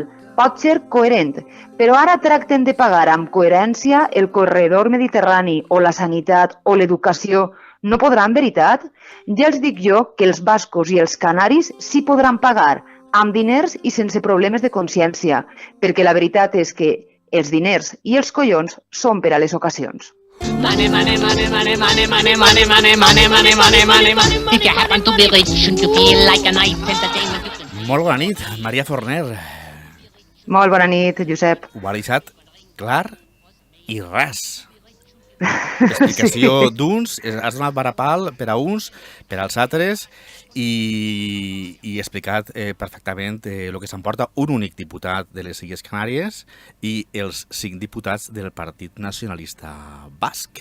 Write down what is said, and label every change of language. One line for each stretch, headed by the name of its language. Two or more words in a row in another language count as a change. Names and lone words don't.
Catalan: Pot ser coherent, però ara tracten de pagar amb coherència el corredor mediterrani o la sanitat o l'educació. No podran, veritat? Ja els dic jo que els bascos i els canaris sí podran pagar, amb diners i sense problemes de consciència, perquè la veritat és que els diners i els collons són per a les ocasions.
English: Money, money, money, money, money, money, money, money, money, money, money, money, money. If you happen to be rich, shouldn't you feel like a nice entertainment?
Catalan: Molt bona nit, Maria Forner. Molt bona nit, Josep. Ho ha deixat clar i ras. Explicació d'uns, has donat varapal per a uns, per als altres i explicat perfectament el que s'emporta un únic diputat de les Illes Canàries i els 5 diputats del Partit Nacionalista Basc.